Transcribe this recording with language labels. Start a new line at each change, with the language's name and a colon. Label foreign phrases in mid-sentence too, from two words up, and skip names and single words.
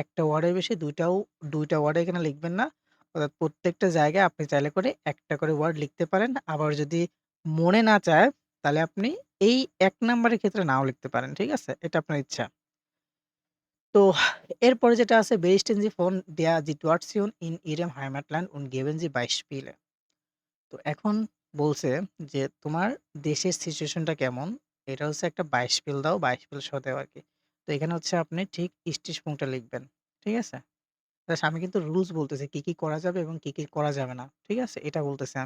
Bangla: একটা ওয়ার্ডের বেশি ২ টা ওয়ার্ড এখানে লিখবেন না। অর্থাৎ প্রত্যেকটা জায়গায় আপনি চাইলে করে একটা করে ওয়ার্ড লিখতে পারেন। আবার যদি মনে না চায় তাহলে আপনি এই ১ নাম্বারের ক্ষেত্রে নাও লিখতে পারেন। ঠিক আছে? এটা আপনার ইচ্ছা। তো এরপরে যেটা আছে
German: "Berichten Sie von der Situation in Ihrem Heimatland und geben Sie Beispiele."
Bangla: তো এখন বলছে যে, "তোমার দেশের সিচুয়েশনটা কেমন?" এটা হচ্ছে একটা ২২ দাও, ২২ সহ দাও আরকি। তো এখানে হচ্ছে আপনি ঠিক স্টিচপুংটা লিখবেন। ঠিক আছে? জাস্ট আমি কিন্তু রুলস বলতেছি কি করা যাবে এবং কি করা যাবে না। ঠিক আছে? এটা বলতেছি আমি।